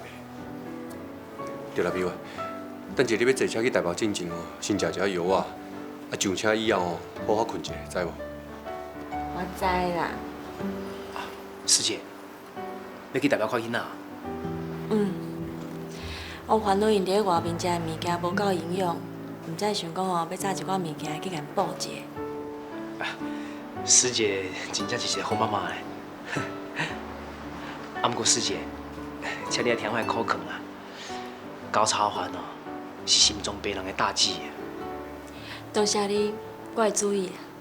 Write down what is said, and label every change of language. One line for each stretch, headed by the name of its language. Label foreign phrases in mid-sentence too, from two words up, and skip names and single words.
Min Nan Chinese: 对啦，比话，等下你要坐车去台北进前哦，先食一下药啊，上车以后哦，好好困一下，知无？我知啦。师姐，要去台北看囡仔？我烦恼因伫咧外面食的物件无够营养，毋知想讲哦，要炸一寡物件去甲因补一下。师姐真正是一个好妈妈嘞。啊，毋过师姐，请你来听我的苦劝啊。高超烦哦，是心脏病人的大忌。多谢你，我会注意。